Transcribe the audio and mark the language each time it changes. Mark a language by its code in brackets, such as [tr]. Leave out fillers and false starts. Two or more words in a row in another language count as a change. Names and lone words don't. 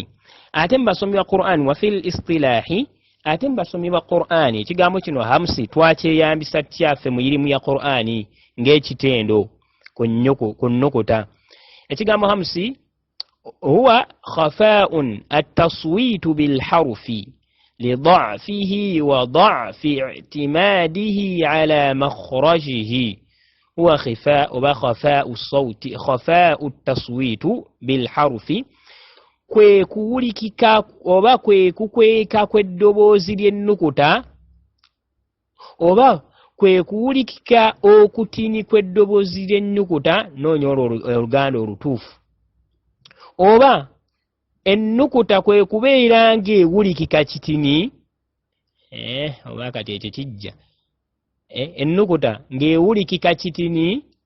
[lg] Ate mu basomi ba Qur'ani [ar] وفي الاصطلاح [lg] ate mu basomi ba Qur'ani ekigambo kino hamsi twakyeyambisa tyaffe mu irimu ya Qur'ani ng'ekitendo ku nnukuta. ekigambo hamsi [ar] هو خفاء التصويت بالحرف لضعفه وضعف اعتماده على مخرجه هو خفاء الصوت خفاء التصويت بالحرف [lg] kwe kuwulikika oba kwe kukweka kw'eddoboozi ly'ennukuta oba kwe kuwulikika okutini kw'eddoboozi ly'ennukuta noonya oluganda olutuufu oba ennukuta kwe kubeera ng'ewulikika kitini oba kati ekyo kijja ennukuta ng'ewulikika kitini